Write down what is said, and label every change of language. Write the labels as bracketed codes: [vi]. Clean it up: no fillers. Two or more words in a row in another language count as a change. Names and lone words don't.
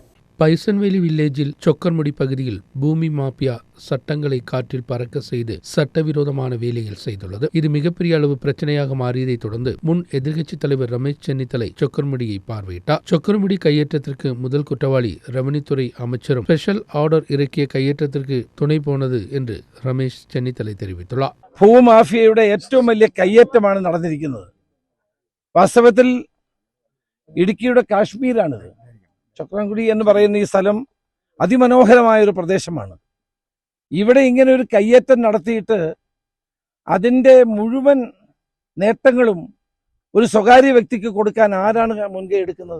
[ta] பைசன்வேலி வில்லேஜில் சொக்கர்முடி பகுதியில் பூமி மாபியா சட்டங்களை காற்றில் பறக்க செய்து சட்டவிரோதமான வேலைகள் செய்துள்ளது. இது மிகப்பெரிய அளவு பிரச்சனையாக மாறியதை தொடர்ந்து முன் எதிர்க்கட்சித் தலைவர் ரமேஷ் சென்னித்தலை சொக்கர்முடியை பார்வையிட்டார். சொக்கர்முடி கையேற்றத்திற்கு முதல் குற்றவாளி ரெவன்யூத்துறை அமைச்சரும் [en] special order [ta] ഇറക്കിയ கையேற்றத்திற்கு துணை போனது என்று ரமேஷ் சென்னித்தலை தெரிவித்துள்ளார். [ml] ഭൂമാഫിയയുടെ ഏറ്റവും വലിയ കയ്യേറ്റമാണ് നടന്നിരിക്കുന്നത്. വാസ്തവത്തിൽ ഇടുക്കിയുടെ കാശ്മീരാണിത്. ചക്രംകുടി എന്ന് പറയുന്ന ഈ സ്ഥലം അതിമനോഹരമായ ഒരു പ്രദേശമാണ്. ഇവിടെ ഇങ്ങനെ ഒരു കയ്യേറ്റം നടത്തിയിട്ട് അതിൻ്റെ മുഴുവൻ നേട്ടങ്ങളും ഒരു സ്വകാര്യ വ്യക്തിക്ക് കൊടുക്കാൻ ആരാണ് മുൻകൈ എടുക്കുന്നത്?